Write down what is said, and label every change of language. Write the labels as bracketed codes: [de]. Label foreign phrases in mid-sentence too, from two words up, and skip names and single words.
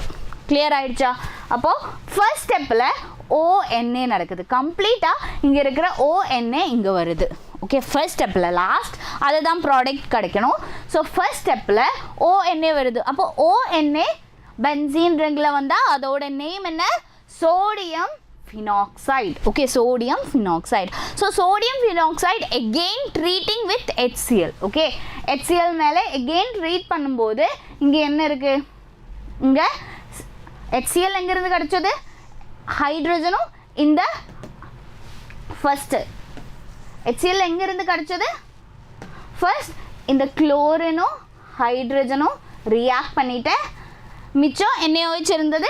[ta] கிளியர் ஆயிடுச்சா? அப்போது [en] first steppil [ta] ONA நடக்குது. கம்ப்ளீட்டாக இங்கே இருக்கிற ONA இங்கே வருது. ஓகே, [en] first steppil last [ta] அதுதான் ப்ராடக்ட் கிடைக்கணும். [en] so first steppil [ta] ONA வருது. அப்போ ONA [en] benzene ringil [ta] வந்தால் அதோட நேம் என்ன? [en] சோடியம் phenoxide. Okay, sodium phenoxide. So sodium phenoxide again treating with HCl. Okay, HCl [ta] மேலே [en] again treat [ta] பண்ணும்போது இங்கே என்ன இருக்கு? இங்கே HCl எங்கிருந்து கிடைச்சது? ஹைட்ரஜனும் இந்த ஃபர்ஸ்ட் HCl எங்கிருந்து கிடைச்சது? ஃபர்ஸ்ட் இந்த குளோரினும் ஹைட்ரஜனும் ரியாக்ட் பண்ணிட்டு மிச்சம் NaOH இருந்தது.